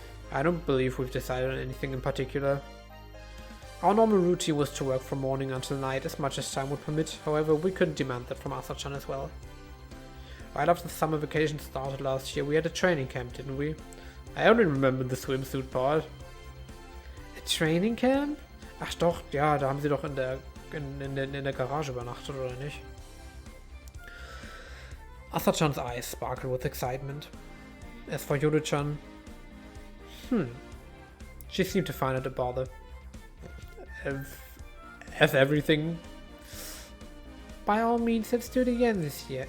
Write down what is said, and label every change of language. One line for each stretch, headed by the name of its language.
English: I don't believe we've decided on anything in particular. Our normal routine was to work from morning until night as much as time would permit, however we couldn't demand that from Asa-chan as well. Right after the summer vacation started last year, we had a training camp, didn't we? I only remember the swimsuit part. A training camp?
German: Ach doch, ja, da haben sie doch in der Garage übernachtet, oder nicht?
English: Asa-chan's eyes sparkled with excitement. As for Yoru-chan, she seemed to find it a bother. As everything. By all means, let's do it again this year.